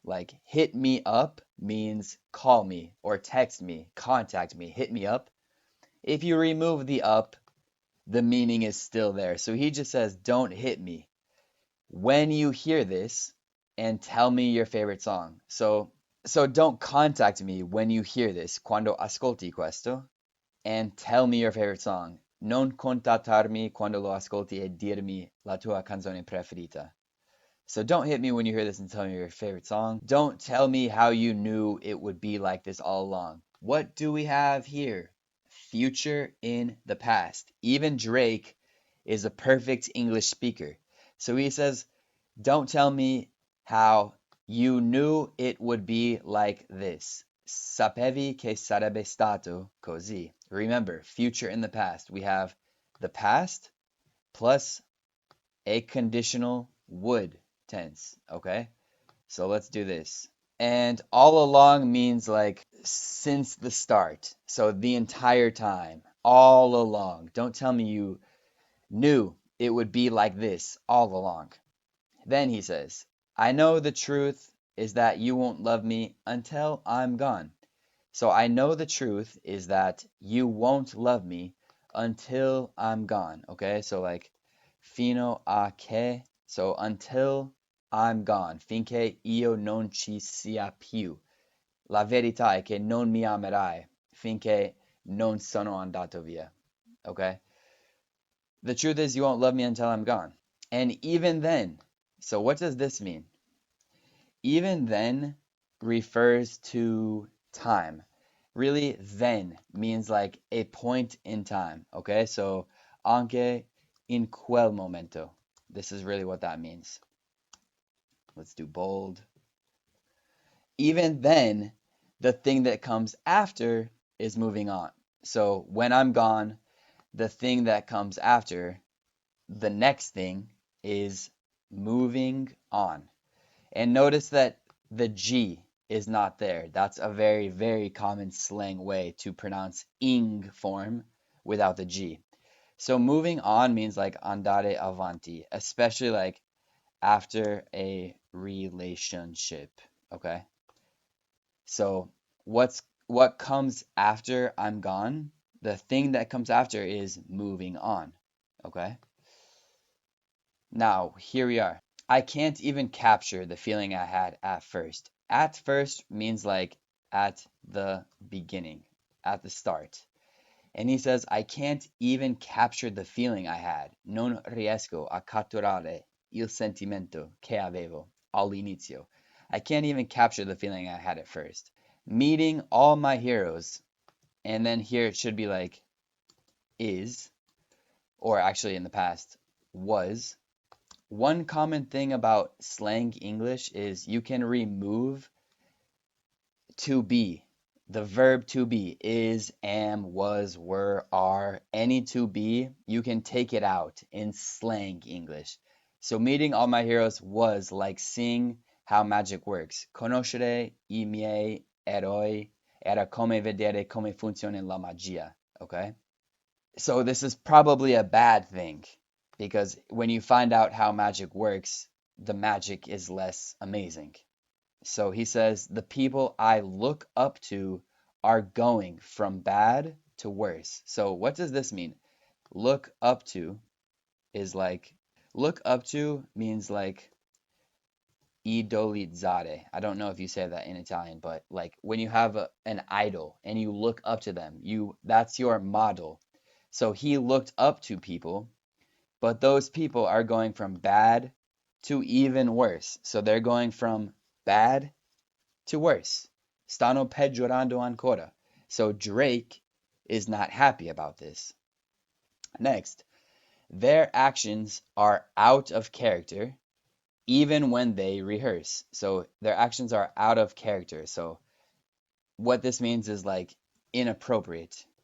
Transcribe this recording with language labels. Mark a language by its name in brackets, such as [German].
[English] Like hit me up means call me or text me, contact me, hit me up. If you remove the up, the meaning is still there. So he just says, don't hit me when you hear this and tell me your favorite song. So don't contact me when you hear this. [Italian] Quando ascolti questo, [English] and tell me your favorite song. [Italian] Non contattarmi quando lo ascolti e dirmi la tua canzone preferita. [English] So don't hit me when you hear this and tell me your favorite song. Don't tell me how you knew it would be like this all along. What do we have here? Future in the past. Even Drake is a perfect English speaker. So he says, don't tell me how you knew it would be like this. [Italian] Sapevi che sarebbe stato così. [English] Remember, future in the past. We have the past plus a conditional would tense. Okay? So let's do this. And all along means like since the start. So the entire time. All along. Don't tell me you knew it would be like this all along. Then he says, I know the truth is that you won't love me until I'm gone. So I know the truth is that you won't love me until I'm gone. Okay, so like [Italian] fino a che, [English] so until I'm gone, [Italian] finché io non ci sia più. La verità è che non mi amerai finché non sono andato via. [English] Okay, the truth is you won't love me until I'm gone. And even then, so what does this mean? Even then refers to time. Really, then means like a point in time. Okay, so [Italian] anche in quel momento. [English] This is really what that means. Let's do bold. Even then, the thing that comes after is moving on. So when I'm gone, the thing that comes after, the next thing is moving on. And notice that the G is not there. That's a very, very common slang way to pronounce ing form without the G. So moving on means like [Italian] andare avanti, [English] especially like after a relationship. Okay. So what comes after I'm gone? The thing that comes after is moving on. Okay. Now, here we are. I can't even capture the feeling I had at first. At first means like at the beginning, at the start. And he says, I can't even capture the feeling I had. [Italian] Non riesco a catturare il sentimento che avevo all'inizio. [English] I can't even capture the feeling I had at first. Meeting all my heroes. And then here it should be like is, or actually in the past, was. One common thing about slang English is you can remove to be, the verb to be, is, am, was, were, are, any to be, you can take it out in slang English. So meeting all my heroes was like seeing how magic works. [Italian] Conoscere I miei eroi Era come vedere come funziona la magia. [English] Okay? So this is probably a bad thing because when you find out how magic works, the magic is less amazing. So he says, the people I look up to are going from bad to worse. So what does this mean? Look up to is like, look up to means like idolizzare. I don't know if you say that in Italian, but like when you have an idol and you look up to them, that's your model. So he looked up to people, but those people are going from bad to even worse. So they're going from bad to worse. [Italian] Stanno peggiorando ancora. [English] So Drake is not happy about this. Next, their actions are out of character even when they rehearse. So their actions are out of character. So what this means is like inappropriate.